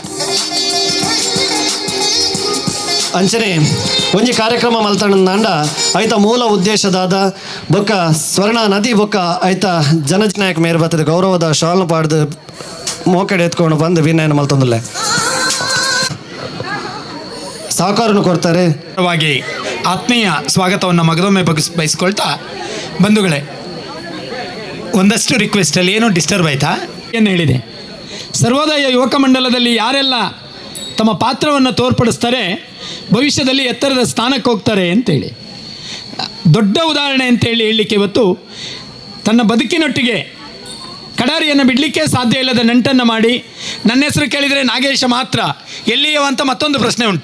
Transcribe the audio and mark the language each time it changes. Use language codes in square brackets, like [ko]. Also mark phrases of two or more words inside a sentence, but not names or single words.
[tcy] ಅಂಚನೆ ಒಂಜಿ ಕಾರ್ಯಕ್ರಮ ಮಲ್ತಂಡ ಐತ ಮೂಲ ಉದ್ದೇಶದಾದ ಬೊಕ್ಕ ಸ್ವರ್ಣ ನದಿ ಬೊಕ್ಕ ಐತ ಜನನಾಯಕ ಮೇರೆ ಬತ್ತದ ಗೌರವದ ಶಾಲ್ನ ಪಾಡ್ದು ಮೋಕೆಡ್ ಎತ್ಕೊಂಡು ಬಂದು ವಿನಯನ ಮಲ್ತೊಂದುಲ್ಲ [kn] ಸಹಕಾರನು ಕೊಡ್ತಾರೆ. ಆತ್ಮೀಯ ಸ್ವಾಗತವನ್ನು ಮಗದೊಮ್ಮೆ ಬಯಸ್ಕೊಳ್ತಾ ಬಂಧುಗಳೇ, ಒಂದಷ್ಟು ರಿಕ್ವೆಸ್ಟಲ್ಲಿ ಏನೋ ಡಿಸ್ಟರ್ಬ್ ಆಯ್ತಾ ಏನು ಹೇಳಿದೆ. ಸರ್ವೋದಯ ಯುವಕ ಮಂಡಲದಲ್ಲಿ ಯಾರೆಲ್ಲ ತಮ್ಮ ಪಾತ್ರವನ್ನು ತೋರ್ಪಡಿಸ್ತಾರೆ ಭವಿಷ್ಯದಲ್ಲಿ ಎತ್ತರದ ಸ್ಥಾನಕ್ಕೆ ಹೋಗ್ತಾರೆ ಅಂತೇಳಿ ದೊಡ್ಡ ಉದಾಹರಣೆ ಅಂತೇಳಿ ಹೇಳಲಿಕ್ಕೆ ಇವತ್ತು ತನ್ನ ಬದುಕಿನೊಟ್ಟಿಗೆ ಕಡಾರಿಯನ್ನು ಬಿಡಲಿಕ್ಕೆ ಸಾಧ್ಯ ಇಲ್ಲದ ನಂಟನ್ನು ಮಾಡಿ ನನ್ನ ಹೆಸರು ಕೇಳಿದರೆ ನಾಗೇಶ ಮಾತ್ರ ಎಲ್ಲಿಯವ ಅಂತ ಮತ್ತೊಂದು ಪ್ರಶ್ನೆ ಉಂಟು.